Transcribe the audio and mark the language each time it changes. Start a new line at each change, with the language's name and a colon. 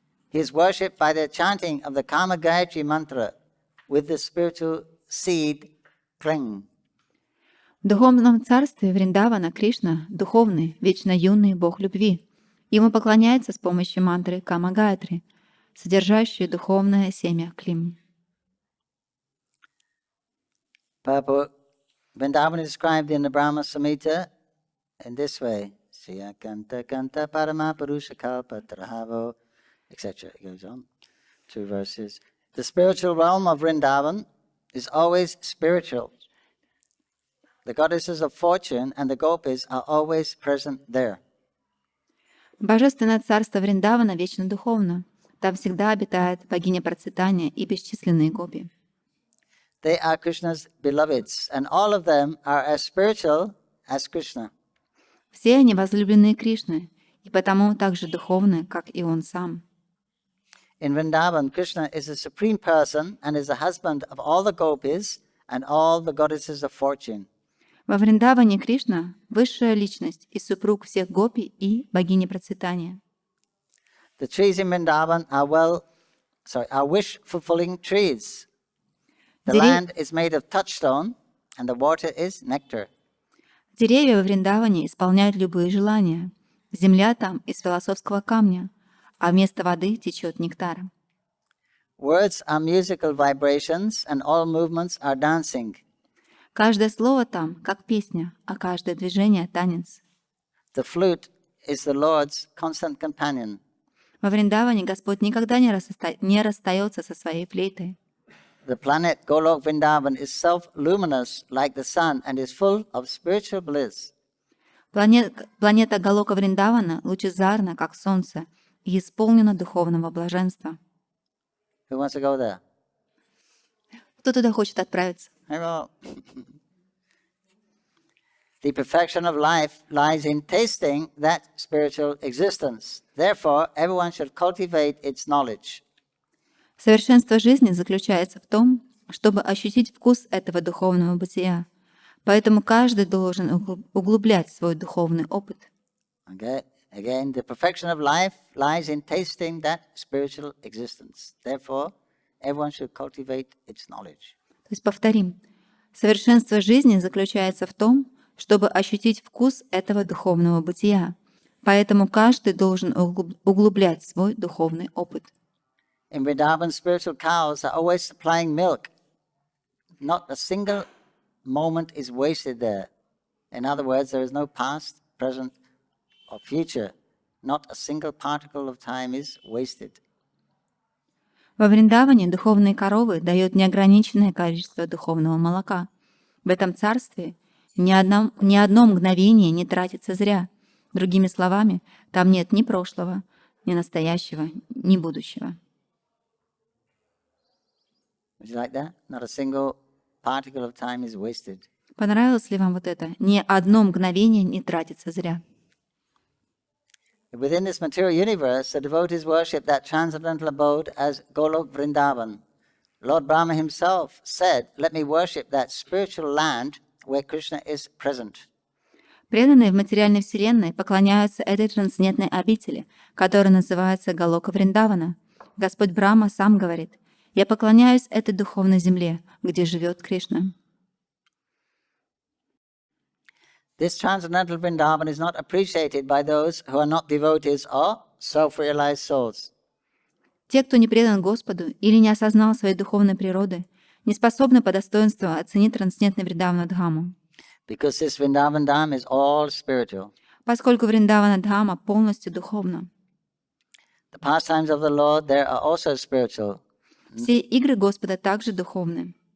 English: He is worshipped by the chanting of the Kama Gayatri mantra with the spiritual seed cling.
Russian: В духовном царстве Вриндавана Кришна — духовный, вечно юный бог любви. Ему поклоняется с помощью мантры Кама Гаятри, содержащей духовное семя Клим.
English: Purport. Vrindavan is described in the Brahma Samhita in this way.
Sanskrit: Siya Kanta Kanta Parama Purusha Kalpa Trahavo,
English: etc. It goes on. 2 verses. The spiritual realm of Vrindavan is always spiritual. The goddesses of fortune and the gopis are always present there.
Russian: Божественное царство Вриндавана вечно духовно. Там всегда обитает богиня процветания и бесчисленные гопи.
English: They are Krishna's beloveds, and all of them are as spiritual as Krishna.
Russian: Все они возлюбленные Кришны, и потому также духовны, как и Он сам.
English: In Vrindavan, Krishna is the supreme person and is the husband of all the gopis and all the goddesses of fortune.
Russian: Во Вриндаване Кришна — высшая личность и супруг всех гопи и богини процветания.
English: The trees in Vrindavan are wish-fulfilling trees. The land is made of touchstone and the water is nectar.
Russian: Деревья во Вриндаване исполняют любые желания. Земля там из философского камня, а вместо воды течет нектар.
English: Words are musical vibrations and all movements are dancing.
Russian: Каждое слово там как песня, а каждое движение — танец.
English: The flute is the Lord's constant companion.
Russian: Во Вриндаване Господь никогда не расстается со своей флейтой.
English: The planet Golok Vrindavan is self-luminous like the sun and is full of spiritual bliss.
Russian: Планета Галока Вриндавана лучезарна, как солнце, и исполнена духовного блаженства.
English: Who wants to go there?
Russian: Кто туда хочет отправиться?
English: Hello. The perfection of life lies in tasting that spiritual existence. Therefore, everyone should cultivate its knowledge.
Russian: Совершенство жизни заключается в том, чтобы ощутить вкус этого духовного бытия. Поэтому каждый должен углублять свой духовный опыт.
English: Okay. Again, the perfection of life lies in tasting that spiritual existence. Therefore, everyone should cultivate its knowledge.
Russian: То есть повторим. Совершенство жизни заключается в том, чтобы ощутить вкус этого духовного бытия. Поэтому каждый должен углублять свой духовный опыт.
English: In Vrindavan, spiritual cows are always supplying milk. Not a single moment is wasted there. In other words, there is no past, present, or future. Not a single particle of time is wasted.
Russian: Во Вриндаване духовные коровы дают неограниченное количество духовного молока. В этом царстве ни одно мгновение не тратится зря. Другими словами, там нет ни прошлого, ни настоящего, ни будущего.
English: Would you like that? Not a single particle of time is wasted.
Russian: Понравилось ли вам вот это? Ни одно мгновение не тратится зря.
English: Within this material universe, the devotees worship that transcendental abode as Golok Vrindavan. Lord Brahma himself said, "Let me worship that spiritual land where Krishna is present."
Russian: Преданные в материальной вселенной поклоняются этой трансцендентной обители, которая называется Галока Вриндавана. Господь Брахма сам говорит: «Я поклоняюсь этой духовной земле, где живет Кришна».
English: This transcendental Vrindavan is not appreciated by those who are not devotees or self-realized souls.
Russian: Те, кто не предан Господу или не осознал своей духовной природы, не способны по достоинству оценить трансцендентный Вриндавана Дхаму.
English: Because this Vrindavan Dham is all spiritual.
Russian: Поскольку Вриндавана Дхама полностью духовна.
English: The pastimes of the Lord there are also spiritual.
Russian: Все игры Господа также духовны.